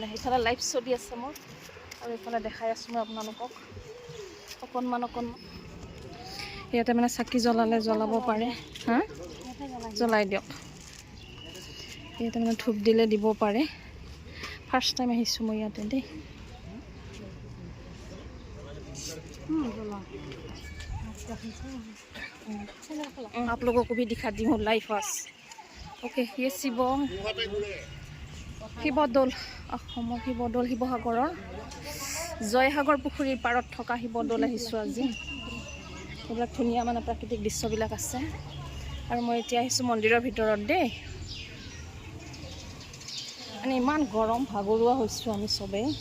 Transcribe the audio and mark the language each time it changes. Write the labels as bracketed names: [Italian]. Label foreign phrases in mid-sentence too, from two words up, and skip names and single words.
[Assamese] সেইফালে লাইভ চলি আছে মোৰ, আৰু এইফালে দেখাই আছোঁ মই আপোনালোকক অকণমান। ইয়াতে মানে চাকি জ্বলালে জ্বলাব পাৰে, জ্বলাই দিয়ক। ইয়াতে মানে ধূপ দিলে দিব পাৰে। [English] first time [Assamese] আহিছোঁ মই ইয়াতে দেই। [Hindi] आप लोगों को भी दिखाती हूँ लाइव आज। ओके, ये शिव दौल [Assamese] অসমৰ শিৱদৌল শিৱসাগৰৰ জয়সাগৰ পুখুৰীৰ পাৰত থকা শিৱদৌল আহিছোঁ আজি। এইবিলাক ধুনীয়া মানে প্ৰাকৃতিক দৃশ্যবিলাক আছে। আৰু মই এতিয়া আহিছোঁ মন্দিৰৰ ভিতৰত দেই। মানে ইমান গৰম, ভাগৰুৱা হৈছোঁ আমি চবেই।